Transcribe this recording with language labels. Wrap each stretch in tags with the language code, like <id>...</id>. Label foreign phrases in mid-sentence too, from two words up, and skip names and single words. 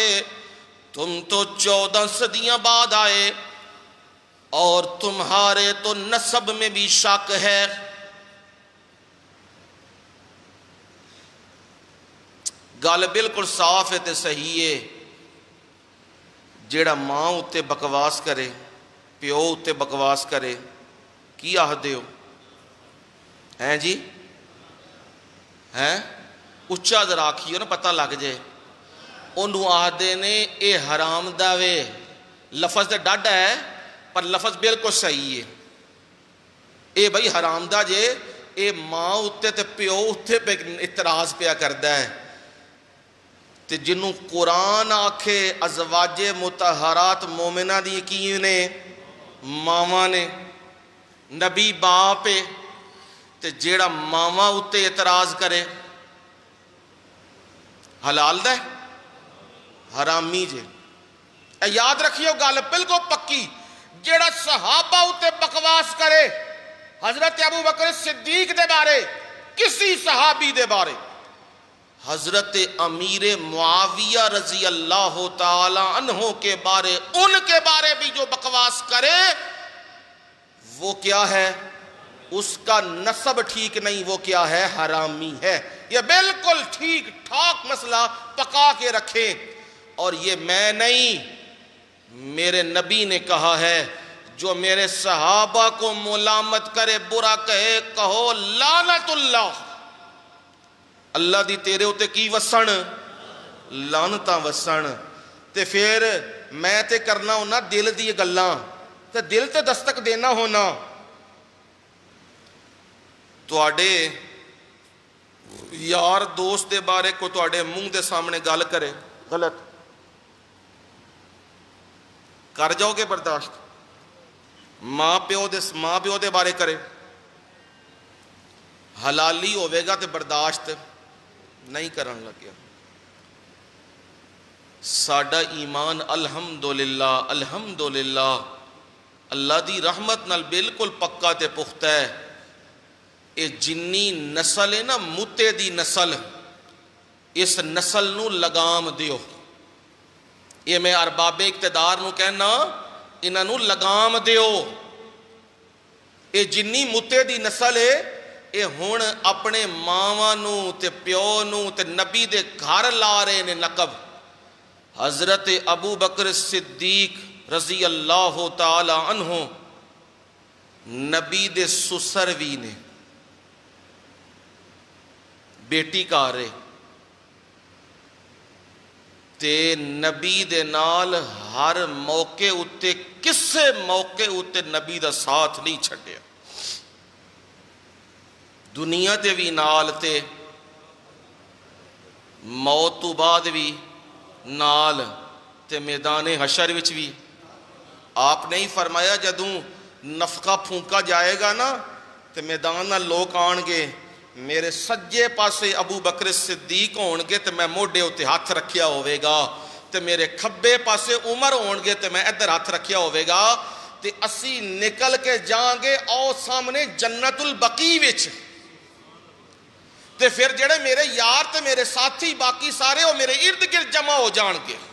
<ur>تم تو 14 صدیاں بعد آئے، اور تمہارے تو نسب میں بھی شک ہے۔</ur> <pa>گل بالکل صاف ہے تے صحیح ہے، جیڑا ماں اتے بکواس کرے، پیو اتے بکواس کرے، کی آہدے ہو؟ ہیں جی؟ ہیں؟ اچھا ذرا آکھیو نا پتہ لگ جائے۔ انہوں آہدے نے اے حرام داوے، لفظ دے ڈاڈا ہے پر لفظ بالکل صحیح ہے۔ اے بھائی حرام دا جے، اے ماں اتے تے پیو اتے پہ اعتراض پیا کردا ہے، تے جنوں قرآن آکھے ازواج مطہرات مومنہ دی یقین نے، ماما نے، نبی باپ ہے، تے جیڑا ماما اتے اعتراض کرے حلال دا ہے حرامی جے۔ اے یاد رکھیو گل بالکل پکی، جیڑا صحابہ اتے بکواس کرے حضرت ابو بکر صدیق دے بارے، کسی صحابی دے بارے،</pa> <ur>حضرت امیر معاویہ رضی اللہ تعالی عنہ کے بارے، ان کے بارے بھی جو بکواس کرے وہ کیا ہے؟ اس کا نسب ٹھیک نہیں، وہ کیا ہے؟ حرامی ہے۔ یہ بالکل ٹھیک ٹھاک مسئلہ پکا کے رکھیں. اور یہ میں نہیں، میرے نبی نے کہا ہے، جو میرے صحابہ کو ملامت کرے، برا کہے، کہو لعنت اللہ،</ur> <pa>اللہ دی تیرے ہوتے کی وسن، لعنتاں وسن. تے پھر میں تے کرنا ہونا دل دی گلاں، تے دل تے دستک دینا ہونا. تواڈے یار دوست دے بارے کو تواڈے منہ دے سامنے گل کرے غلط کر جاؤ گے برداشت؟ ماں پیو دے بارے کرے حلالی ہوئے گا تے برداشت نہیں کرن لگیا. ساڈا ایمان الحمدللہ الحمدللہ اللہ دی رحمت نال بالکل پکا تے پختہ ہے. اے جنی نسل ہے نا، موتے دی نسل، اس نسل نو لگام دیو. یہ میں ارباب اقتدار نو کہنا، انہاں نو لگام دیو. اے جنی موتے دی نسل ہے، اے ہن اپنے ماواں نو تے پیو نو تے نبی دے گھر لا رہے نے نقب. حضرت ابو بکر صدیق رضی اللہ تعالی عنہ نبی دے سسر وی نے، بیٹی کار رہے تے نبی دے نال ہر موقع اتے، کسے موقع اتے نبی دا ساتھ نہیں چھڈیا. دنیا تے بھی نال تے موت تو بعد بھی نال تے میدان حشر وچ بھی. آپ نے ہی فرمایا جدوں نفقہ پھونکا جائے گا نا تے میدان نال لوگ آن گے، میرے سجے پاسے ابو بکر صدیق ہون گے تے میں موڈے اتے ہاتھ رکھیا ہوئے گا، تے میرے کھبے پاسے عمر ہون گے تے میں ادھر ہاتھ رکھیا ہوئے گا. تے اسی نکل کے جائیں گے او سامنے جنت البقیع وچ. تے پھر جڑے میرے یار تے میرے ساتھی باقی سارے وہ میرے ارد گرد جمع ہو جان گے.</pa>